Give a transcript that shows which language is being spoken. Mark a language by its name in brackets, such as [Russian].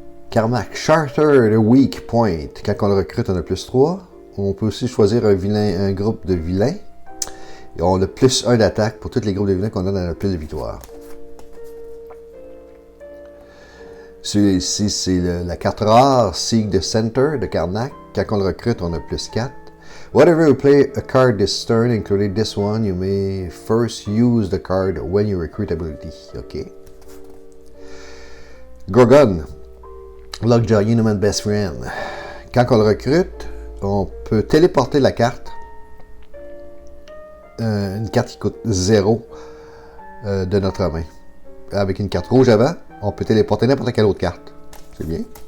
[French] Karmak, Charter the Weak Point. Quand on le recrute, on a plus 3. On peut aussi choisir un groupe de vilains. Et on a plus 1 d'attaque pour tous les groupes de vilains qu'on a dans notre pile de victoire. Celui-ci, c'est la carte rare, Seek the Center de Karnak. Quand on le recrute, on a plus 4. [English] Whatever you play a card this turn, including this one, you may first use the card when you recruit ability. OK. [French] Gorgon. Lockjaw, Inhuman Best Friend. Quand on le recrute, on peut téléporter la carte. Une carte qui coûte 0 de notre main. Avec une carte rouge avant, on peut téléporter n'importe quelle autre carte. C'est bien.